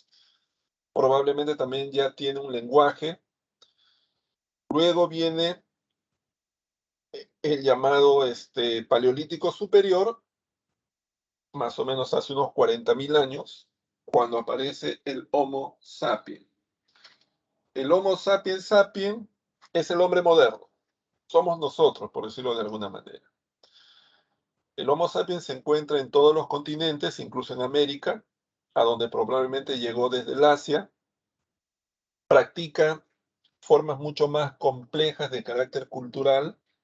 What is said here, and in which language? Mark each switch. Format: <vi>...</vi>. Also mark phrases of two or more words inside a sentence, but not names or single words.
<es>Probablemente también ya tiene un lenguaje. Luego viene el llamado Paleolítico Superior, más o menos hace unos 40.000 años, cuando aparece el Homo sapiens. El Homo sapiens sapiens es el hombre moderno. Somos nosotros, por decirlo de alguna manera. El Homo sapiens se encuentra en todos los continentes, incluso en América, a donde probablemente llegó desde el Asia. Practica formas mucho más complejas de carácter cultural.</es>